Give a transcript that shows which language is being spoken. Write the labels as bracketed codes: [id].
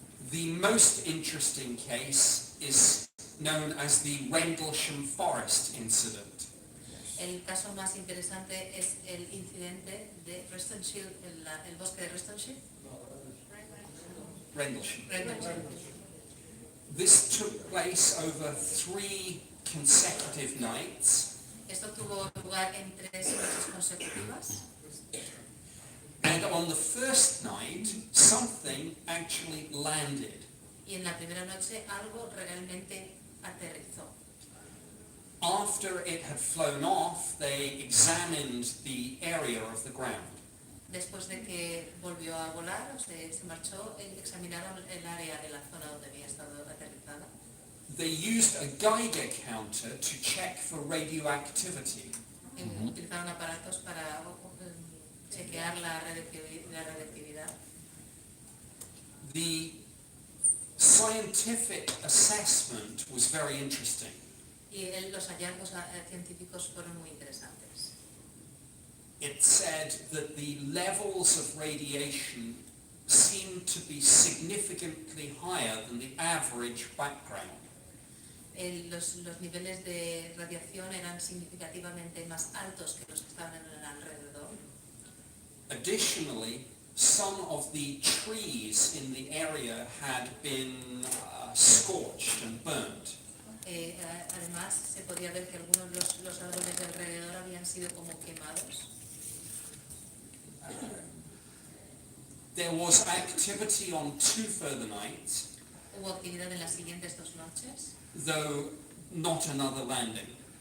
[en] The most interesting case is known as the Rendlesham Forest incident. [es] El caso más interesante es el incidente de Renlesham, el bosque de Renlesham. [en] Rendlesham. This took place over 3 consecutive nights. [es] Esto tuvo lugar en 3 noches consecutivas. [en] And on the first night, something actually landed. [es] Y en la primera noche algo realmente aterrizó. [en] After it had flown off, they examined the area of the ground. [es] Después de que volvió a volar, se marchó, examinaron el área de la zona donde había estado aterrizada. [en] They used a Geiger counter to check for radioactivity. [es] Utilizaron aparatos para chequear la radioactividad. [en] The scientific assessment was very interesting. [es] Y los hallazgos científicos fueron muy interesantes. [en] It said that the levels of radiation seemed to be significantly higher than the average background. [es] Los niveles de radiación eran significativamente más altos que los que estaban en el alrededor. [en] Additionally, some of the trees in the area had been scorched and burnt. [es] Además, se podía ver que algunos de los árboles de alrededor habían sido como quemados. [en] There was activity on 2 further nights. [es] Hubo actividad en las siguientes 2 noches, [en] though not another landing.